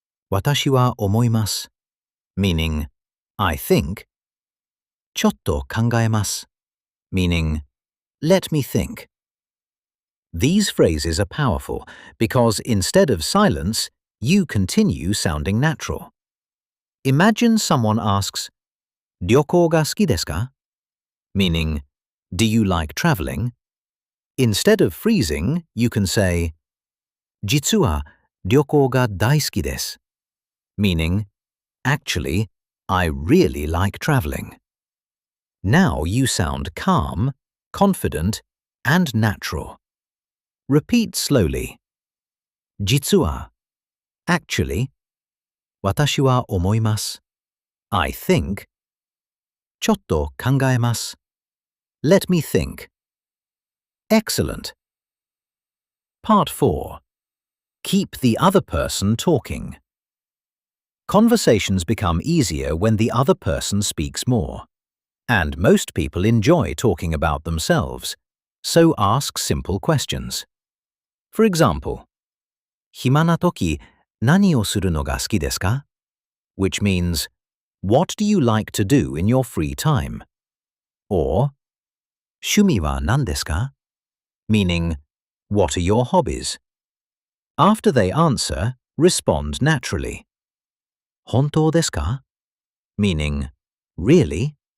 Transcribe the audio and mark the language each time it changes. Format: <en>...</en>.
<ja>私は思います,</ja> <en>meaning, I think.</en> <ja>ちょっと考えます,</ja> <en>meaning, let me think. These phrases are powerful because instead of silence, you continue sounding natural. Imagine someone asks,</en> <ja>旅行が好きですか?</ja> <en>meaning, do you like traveling? Instead of freezing, you can say,</en> <ja>実は旅行が大好きです,</ja> <en>meaning, actually, I really like traveling. Now you sound calm, confident, and natural. Repeat slowly.</en> <ja>実は,</ja> <en>actually.</en> <ja>私は思います.</ja> <en>I think.</en> <ja>ちょっと考えます.</ja> <en>Let me think. Excellent. Part 4. Keep the other person talking. Conversations become easier when the other person speaks more. And most people enjoy talking about themselves, so ask simple questions.</en> <ja>For example, 暇な時何をするのが好きですか?</ja> <en>which means, what do you like to do in your free time?</en> <ja>Or, 趣味は何ですか?</ja> <en>meaning, what are your hobbies? After they answer, respond naturally.</en> <ja>本当ですか?</ja> <en>meaning, really?</en>